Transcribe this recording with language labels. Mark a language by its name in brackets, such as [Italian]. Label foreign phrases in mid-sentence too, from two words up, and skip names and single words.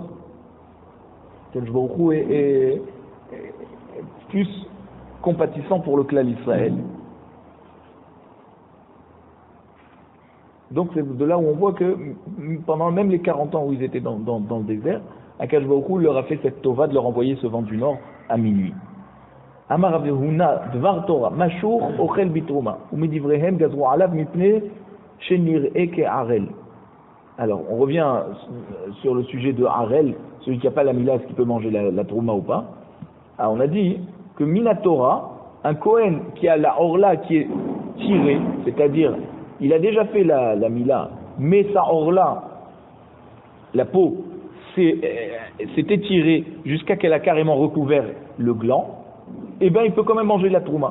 [Hebrew] הקדוש ברוך הוא [French] est plus compatissant pour le clan d'Israël. Donc c'est de là où on voit que pendant même les 40 ans où ils étaient dans le désert, [Hebrew] הקדוש ברוך הוא [French] leur a fait cette tova de leur envoyer ce vent du nord à minuit. [Hebrew] אמר רב הונא דבר תורה משוך אוכל בתרומה ומדבריהם גזרו עליו מפני שנראה כערל. [French] Alors on revient sur le sujet de Harel, celui qui n'a pas la Mila, est-ce qu'il peut manger la Trouma ou pas? Alors on a dit que Minatora, un Kohen qui a la Orla qui est tirée, c'est-à-dire il a déjà fait la Mila, mais sa Orla, la peau, s'est étirée jusqu'à qu'elle a carrément recouvert le gland, et bien il peut quand même manger la Trouma.